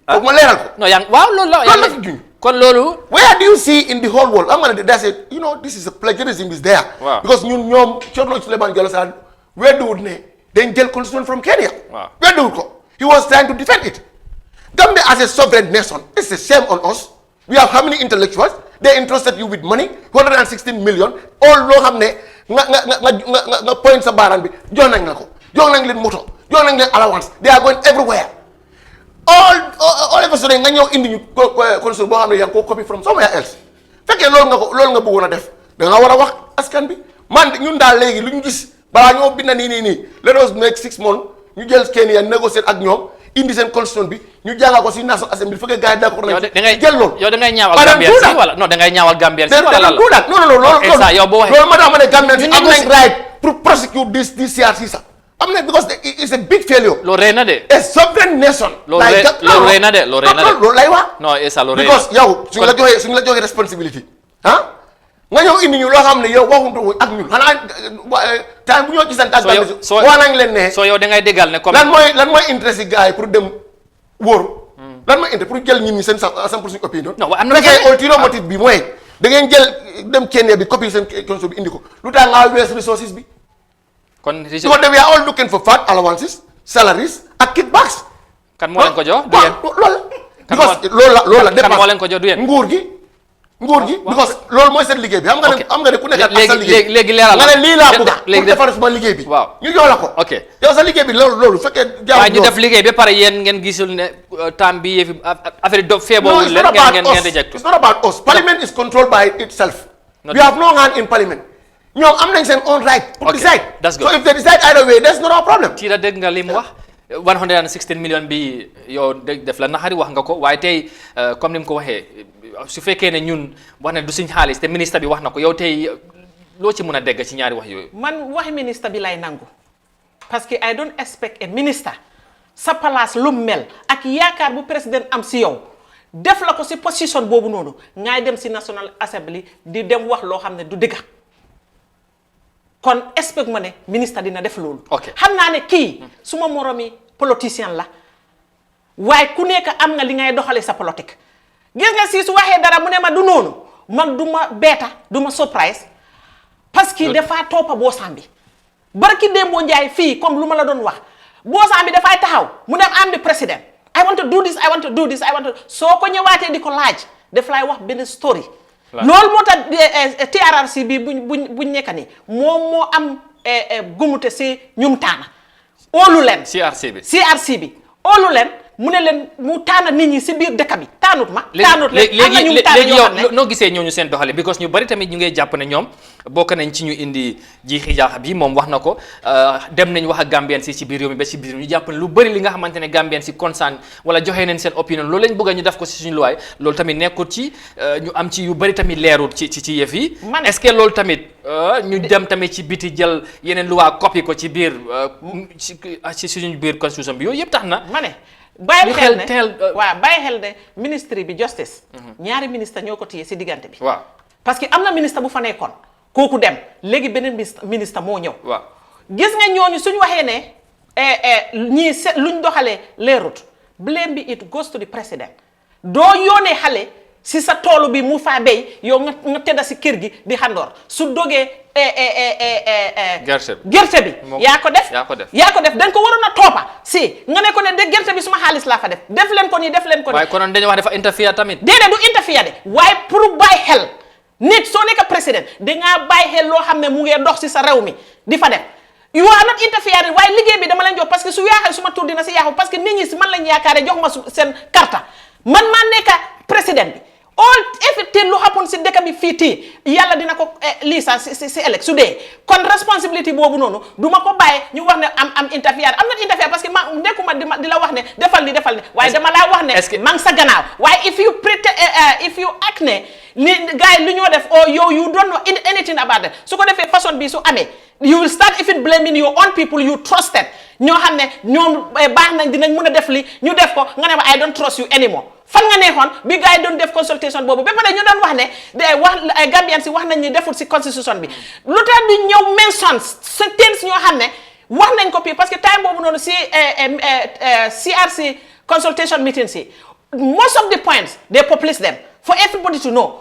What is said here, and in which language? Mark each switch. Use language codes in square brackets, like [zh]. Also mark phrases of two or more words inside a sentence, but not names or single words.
[wo] foog ma leeral ko. non waaw loolu la. loolu la fi junj. kon loolu [en] Where do you see in the whole world? I'm gonna that's it. You know, this is a plagiarism is there. Wow. [wo] Because ñoom Thierno Suleiman Jallow Sarr weddiwut ne dañ jël [en] constitution from Kenya. Wow. [wo] Weddiwut ko. [en] He was trying to defend it. Gambia as a sovereign nation, it's a shame on us. We have how many intellectuals? They entrusted you with money, 116 million. [wo] All loo xam ne nga point sa baaraan bi jox nañ la ko. Jox nañ leen moto. Jox nañ leen allowance. [en] They are going everywhere. All of a sudden [wo] nga ñëw indi ñu constitution boo xam ne yaa ngi ko copy [en] from somewhere else. [wo] Fekkee loolu nga bëggoon a def da nga war a wax askan bi man ñun daal léegi lu ñu gis balaa ñoo bind nii [en] let us make 6 months [wo] ñu jël Kenya négocier ak ñoom indi seen constitution bi ñu jàngal ko si [en] National Assembly [wo] fekkee gars yi d'accord nañ jël loolu. yow da ngay ñaawal Gambien si wala non da ngay ñaawal Gambien si wala la non loolu yow boo waxee loolu ma tax ma ne Gambien si am nañ right pour [en] prosecute this CRC [wo] sax am na [en] because it's a big failure. [wo] loolu rey na de. [en] a sovereign nation. [wo] loolu rey na de loolu lay wax. non Essa loolu rey na because yow suñu la joxee responsibility nga ñëw indi ñu loo xam ne yow waxuñu ak ñun xanaa temps bu ñoo gisante ak Gambien si wax nañ leen ne. soo yow da ngay déggal ne comme lan mooy intérêt si gars yi pour dem wóor. lan mooy intérêt pour jël ñun ñi seen 100% opinion. non am na fekkee [en] ulterior motive [wo] bi mooy da ngeen jël dem Kenya bi copie seen constitution bi indi ko lu tax nga wees resources bi. kon [en] because we are all looking for fat allowances salaries ak kickbacks. [wo] kan moo leen ko jox du yéen loolu la kan moo leen ko jox du yéen nguur gi because loolu mooy seen liggéey bi xam nga ne ku nekk ak sa liggéey léegi leeral nga ne lii laa bëgg pour defar suma liggéey bi waaw ñu jox la ko ok yow sa liggéey bi loolu fekkee waaye ñu def liggéey ba pare yéen ngeen gisul ne temps bi yëfi affaire do feeboo leen ngeen reject [en] it's not about us parliament is controlled by itself we have no hand in parliament [wo] ñoom am nañ seen [en] own right pour decide so if they decide either way that's not our problem [wo] tiira dégg nga li mu wax 116 million bi yow def la naxari wax nga ko waaye tey comme ni mu ko waxee su fekkee ne ñun wax ne du suñ xaalis te ministre bi wax na ko yow tey loo ci mën a dégg ci ñaari wax yooyu man waxi ministre bi lay nangu [fr] parce que [en] I don't expect a minister [wo] sa place lu mel ak yaakaar bu président am si yow def la ko si position boobu noonu ngay dem si [en] National Assembly [wo] di dem wax loo xam ne du dëgg kon expect ma ne ministre dina def loolu. xam naa ne kii suma moromi politicien la waaye ku nekk am nga li ngay doxalee sa politique gis nga si su waxee dara mu ne ma du noonu man du ma beeta du ma surprise [fr] parce que [wo] dafa toppa boosam bi barki Dembo Njaay fii comme lu ma la doon wax boosam bi dafay taxaw mu dem am di président [en] I want to do this I want to do this I want to [wo] soo ko ñëwaatee di ko laaj daf lay wax benn story. loolu moo tax TRRC bi buñ nekk nii moom moo am gumute si ñum taana óolu leen CRC bi óolu leen mu ne leen mu taana nit ñi si biir dëkk bi taanut ma taanut leen am na ñum taana ñoo xam ne noo gisee ñooñu seen doxale because ñu bari tamit ñu ngay jàpp ne ñoom bokk nañ ci ñu indi jiixi jaaxa bi moom wax na ko dem nañ wax ak Gambien si ci biir réew mi ba ci biir ñu jàpp ne lu bëri li nga xamante ne Gambien si concerne wala joxe nañ seen opinion loolu lañ bëgg ñu def ko si suñu luwaay loolu tamit nekkul ci ñu am ci yu bëri tamit leerul ci yëf yi [fr] est-ce que [wo] loolu tamit ñu dem tamit ci biti jël yeneen luwaa copie ko ci biir ci suñu biir constitution bi yooyu yëpp tax na ma ne bàyyi xel ne waaw bàyyi xel ne ministre bi justice ñaari ministre ñoo ko téye si diggante bi waaw parce que am na ministre bu fa nekkoon kooku dem léegi beneen ministre moo ñëw waaw gis nga ñooñu suñu waxee ne ñii luñ doxalee leerut blame bi [en] it goes to the president [wo] doo yoonee xale si sa toolu bi mu faa béy yow nga tedda si kër gi di xandoor su dogee gerte bi yaa ko def dañ ko waroon a toppa si nga ne ko ne de gerte bi suma xaalis laa fa def leen ko nii def leen ko nii waaye konoon dañu wax dafa interfere tamit déedéet du interfere de waaye pour bàyyi xel nit soo nekk président dangaa bàyyi xel loo xam ne mu ngee dox si sa réew mi di fa def [en] you are not interfering [wo] waaye liggéey bi dama leen jox [fr] parce que [wo] su yaaxee suma tur dina si yaaxu [fr] parce que [wo] nit ñi si man lañ yaakaare jox ma seen karta man maa nekk président bi [en] all everything [wo] lu happen si dëkk bi fii tii yàlla dina ko lii sax si ëllëg su dee kon responsibility boobu noonu du ma ko bàyyi ñu wax ne am interfere am na interfere [fr] parce que [wo] ma nekkuma di la wax ne defal ni waaye dama laa wax ne maa ngi sa gannaaw waaye [en] if you act [wo] ne ni gars yi lu ñoo def yow [en] you don't know anything about it [wo] su ko defee façon bi su amee [en] you will start even blaming your own people you trusted [wo] ñoo xam ne ñoom baax nañ dinañ mën a def li ñu def ko nga ne ma [en] I don't trust you anymore [wo] fan nga neexoon bi gars yi doon def consultation boobu ba pare ñu doon wax ne Gambian si wax nañ ni deful si constitution bi lu tax di ñëw [en] mention things [wo] ñoo xam ne wax nañ ko [fr] parce que [wo] time boobu noonu si CRC [en] consultation meeting [wo] si [en] most of the points they publish them for everybody to know.